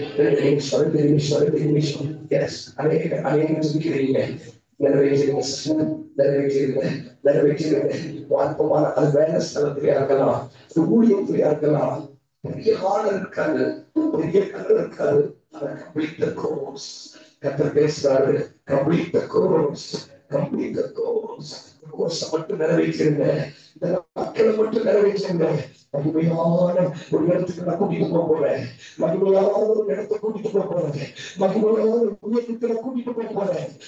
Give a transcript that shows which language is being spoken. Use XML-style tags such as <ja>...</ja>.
<ta>2 நிமிஷம் 2 நிமிஷம் 2 நிமிஷம். எஸ், அநேகம் சொல்லிக்கிறீங்க. நிறைவேற்றிருங்க, நிறைவேற்றிருங்க, நிறைவேற்றிருங்க. அற்பமான அது வேலை ஸ்தலத்திலே இருக்கலாம், ஊழியத்திலே இருக்கலாம். பெரிய ஆள் இருக்காது, பெரிய கலர் இருக்காது.</ta> <en>Complete the course.</en> <ta>கர்த்தர் பேசுறாரு,</ta> <en>complete the course, complete the course.</en> <ta>Course மட்டும் நிறைவேற்றிருங்க, இந்த மக்களை மட்டும் நிறைவேற்றிருங்க. மகிமையான ஒரு இடத்துக்கு நான் கூட்டிட்டு போக போறேன், மகிமையான ஒரு இடத்தை கூட்டிட்டு போக போறேன், மகிமையான ஒரு உயரத்துல கூட்டிட்டு போக போறேன்.</ta>